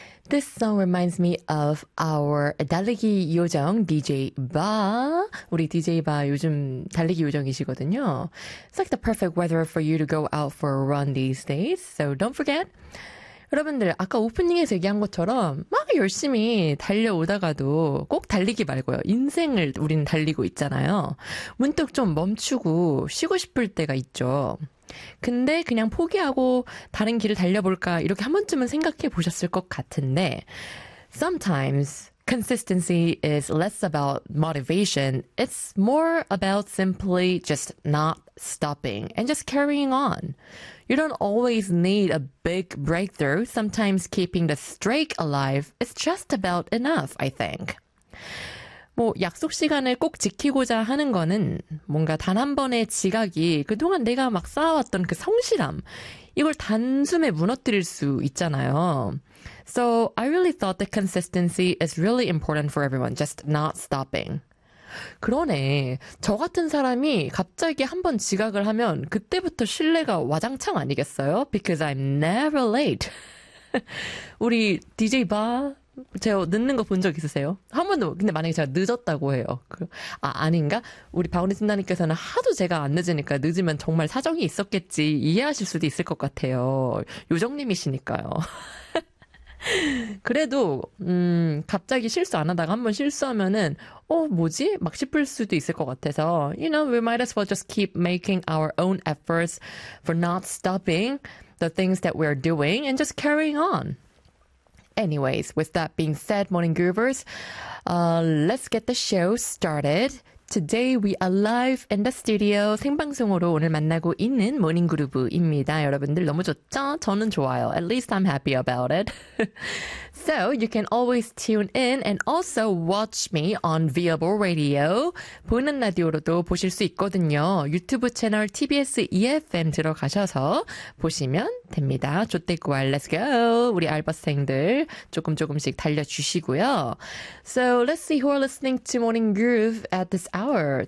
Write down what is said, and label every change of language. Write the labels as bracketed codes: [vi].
[en] This song reminds me of our Italy [ko] 요정 [en] DJ Ba. [ko] 우리 DJ Ba 요즘 달리기 요정이시거든요. [en] It's like the perfect weather for you to go out for a run these days. So don't forget. [ko] 여러분들 아까 오프닝에서 얘기한 것처럼 막 열심히 달려오다가도 꼭 달리기 말고요. 인생을 우리는 달리고 있잖아요. 문득 좀 멈추고 쉬고 싶을 때가 있죠. 근데 그냥 포기하고 다른 길을 달려볼까 이렇게 한 번쯤은 생각해 보셨을 것 같은데 [en] Sometimes consistency is less about motivation. It's more about simply just not stopping and just carrying on. You don't always need a big breakthrough. Sometimes keeping the streak alive is just about enough, I think. [ko] 뭐 약속 시간을 꼭 지키고자 하는 거는 뭔가 단 한 번의 지각이 그동안 내가 막 쌓아왔던 그 성실함 이걸 단숨에 무너뜨릴 수 있잖아요. [en] So I really thought that consistency is really important for everyone, just not stopping. [ko] 그러네. 저 같은 사람이 갑자기 한 번 지각을 하면 그때부터 신뢰가 와장창 아니겠어요? [en] Because I'm never late. [ko] 우리 DJ 바 제가 늦는 거 본 적 있으세요? 한 번도 근데 만약에 제가 늦었다고 해요. 아 아닌가? 우리 박원희 팀장님께서는 하도 제가 안 늦으니까 늦으면 정말 사정이 있었겠지 이해하실 수도 있을 것 같아요. 요정님이시니까요. 그래도 갑자기 실수 안 하다가 한번 실수하면은 어 뭐지? 막 싶을 수도 있을 것 같아서 [en] You know, we might as well just keep making our own efforts for not stopping the things that we're doing and just carrying on. Anyways, with that being said, Morning Groovers, let's get the show started. Today we are live in the studio [ko] 생방송으로 오늘 만나고 있는 모닝 그루브입니다. 여러분들 너무 좋죠? 저는 좋아요. [en] At least I'm happy about it. So you can always tune in and also watch me on Viable Radio. [ko] 보이는 라디오로도 보실 수 있거든요. 유튜브 채널 TBS EFM 들어가셔서 보시면 됩니다. 좋대구알, [en] let's go. [ko] 우리 알바생들 조금 조금씩 달려주시고요. [en] So let's see who are listening to Morning Groove at this hour.